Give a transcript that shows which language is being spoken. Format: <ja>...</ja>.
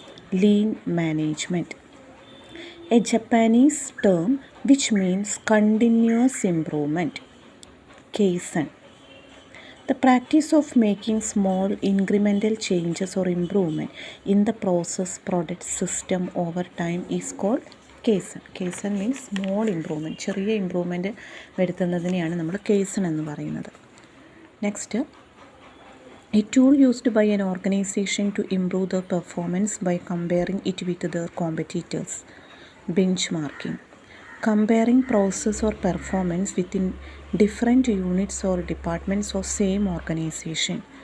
<en>Lean management, a Japanese term which means continuous improvement. Kaizen, the practice of making small incremental changes or improvement in the process, product, system over time is called Kaizen. Kaizen means small improvement.</en> <ml>ചെറിയ improvement വരുത്തുന്നതിനെയാണ് നമ്മൾ Kaizen എന്ന് പറയുന്നത്.</ml> <en>Next, a tool used by an organization to improve the performance by comparing it with their competitors. Benchmarking, comparing process or performance within different units or departments of same organization.</en>